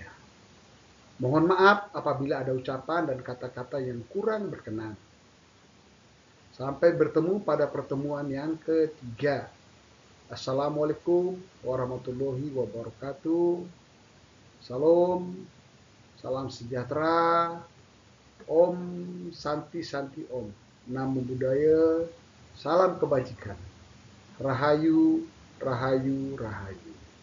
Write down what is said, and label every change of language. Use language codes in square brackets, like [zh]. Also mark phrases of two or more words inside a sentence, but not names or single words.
[id] Mohon maaf apabila ada ucapan dan kata-kata yang kurang berkenan. Sampai bertemu pada pertemuan yang ketiga. [ar] Assalamualaikum warahmatullahi wabarakatuh. [id] Salam, salam sejahtera. [sa] Om Santi Santi Om. [pi] Namo Buddhaya. [id] Salam kebajikan. Rahayu, rahayu, rahayu.